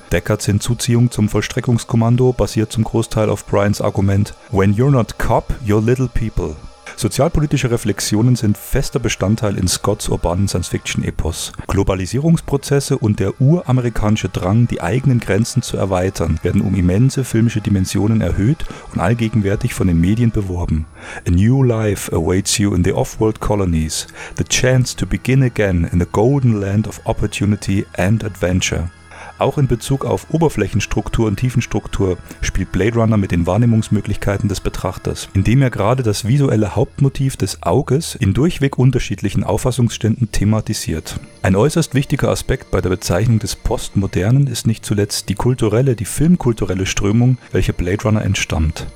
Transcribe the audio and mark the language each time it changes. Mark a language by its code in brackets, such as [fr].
[de] Deckards Hinzuziehung zum Vollstreckungskommando basiert zum Großteil auf Bryans Argument » [en] When you're not cop, you're little people«. [de] Sozialpolitische Reflexionen sind fester Bestandteil in Scotts urbanen Science-Fiction-Epos. Globalisierungsprozesse und der uramerikanische Drang, die eigenen Grenzen zu erweitern, werden um immense filmische Dimensionen erhöht und allgegenwärtig von den Medien beworben. [en] A new life awaits you in the off-world colonies. The chance to begin again in the golden land of opportunity and adventure. [de] Auch in Bezug auf Oberflächenstruktur und Tiefenstruktur spielt Blade Runner mit den Wahrnehmungsmöglichkeiten des Betrachters, indem er gerade das visuelle Hauptmotiv des Auges in durchweg unterschiedlichen Auffassungsständen thematisiert. Ein äußerst wichtiger Aspekt bei der Bezeichnung des Postmodernen ist nicht zuletzt die filmkulturelle Strömung, welche Blade Runner entstammt.